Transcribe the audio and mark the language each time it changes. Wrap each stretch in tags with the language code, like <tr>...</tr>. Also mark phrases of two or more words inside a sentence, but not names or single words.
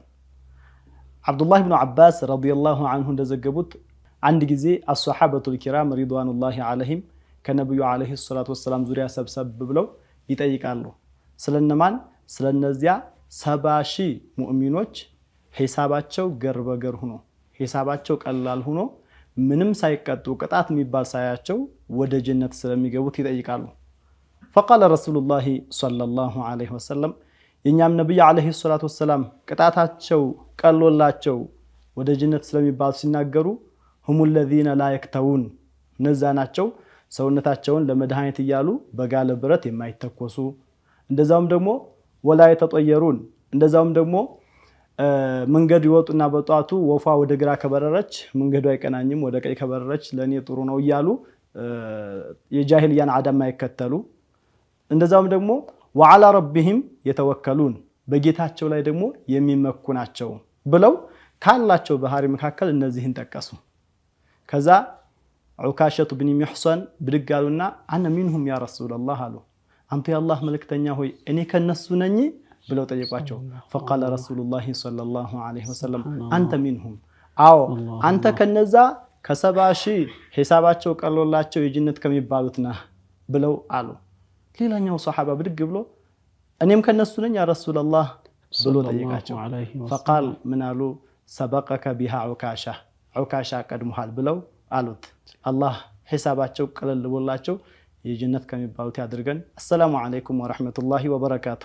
<am>አብዱላህ ብን አባስ</am> <ar>رضي الله عنه</ar> <am>እንደዘገቡት አንድ ጊዜ</am> <ar>أصحابه الكرام رضوان الله عليهم</ar> <am>ከነብዩ</am> <ar>عليه الصلاة والسلام</ar> <am>ዙሪያ ሰብሰብ ብለው ይጠይቃሉ። ስለነማን? ስለነዚያ 70,000 ሙእሚኖች ሂሳባቸው ገር በገር ሆኖ ሂሳባቸው ቀላል ሆኖ ምንም ሳይቀጡ ቅጣት የሚባል ሳያቸው ወደ ጀነት ስለሚገቡት ይጠይቃሉ።</am> <ar>فقال رسول الله صلى الله عليه وسلم</ar> <am>የኛም ነብይ</am> <ar>عليه الصلاة والسلام</ar> <am>ቅጣታቸው ቀሎላቸው ወደ ጀነት ስለሚባል ሲናገሩ</am> <ar>هم الذين لا يكتوون</ar> <am>ነዛ ናቸው ሰውነታቸውን ለመድኃኒት ይያሉ በጋለ ብረት የማይተኮሱ እንደዛውም ደግሞ</am> <ar>ولا يتطيرون</ar> <am>እንደዛውም ደግሞ መንገድ ይወጡና በጧቱ ወፋ ወደ ግራ ከበረረች መንገዱ አይቀናኝም ወደ ቀኝ ከበረረች ለኔ ጥሩ ነው ይያሉ የጃሂልያን አዳማ ይከተሉ እንደዛውም ደግሞ</am> <ar>وعلى ربهم يتوكلون</ar> <am>በጌታቸው ላይ ደግሞ የሚመኩ ናቸው ብለው ካላቸው ባህሪ መካከል እነዚህን ተቀሱ። ከዛ ዑካሸቱ ብን ሚሕሰን ብድጋሉና</am> <ar>أنا منهم يا رسول الله</ar> <am>አሉ። አንተ የአላህ መልእክተኛ ሆይ እኔ ከነሱ ነኝ ብለው ጠየቋቸው።</am> <ar>فقال رسول الله صلى الله عليه وسلم أنت منهم</ar> <am>አዎ አንተ ከነዛ ከ70,000 ሂሳባቸው ቀሎላቸው የጀነት ከሚባሉት ነህ ብለው አሉ። ሌላኛው ሷሐባ ብድግ ብሎ እኔም ከነሱ ነኝ</am> <ar>يا رسول الله</ar> <am>ብሎ ጠየቃቸው። فقال ምናሉ</am> <ar>سبقك بها عكاشة</ar> <am>ቀድሞሃል ብለው አሉት። አላህ ሂሳባቸው ቀለል ብሎላቸው የጀነት ከሚባሉት ያድርገን።</am> <ar>السلام عليكم ورحمة الله وبركاته።</ar>